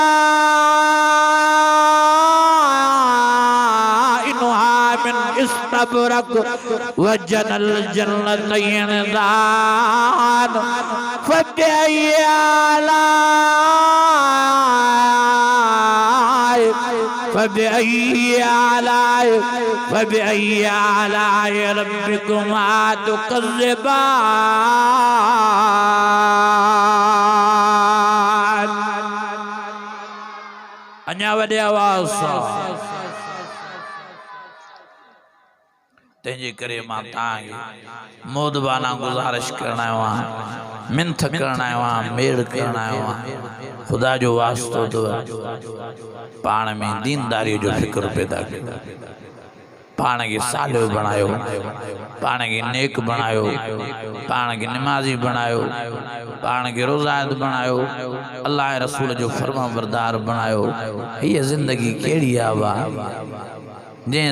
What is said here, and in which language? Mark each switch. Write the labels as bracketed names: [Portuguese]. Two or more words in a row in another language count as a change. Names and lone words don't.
[Arabic] من استبرق وجنى الجنتين دان فبأي آلاء ربكما [Sindhi] تكذبان अन्या वॾे आवाज़ सां तंहिंजे करे मां तव्हांखे मोदबाना गुज़ारिश करण आयो आहियां मिंथ करण आयो आहियां मेड़ करण आयो आहियां ख़ुदा जो वास्तो अथव पाण में दीनदारी जो फिक्र पैदा कयो पाण खे सालियो बणायो पाण खे नेक बणायो पाण खे निमाज़ी बणायो पाण खे रोज़ायत बणायो अल्लाह रसूल जो फरमाबरदार बणायो हीअ ज़िंदगी कहिड़ी आहे वाह जंहिं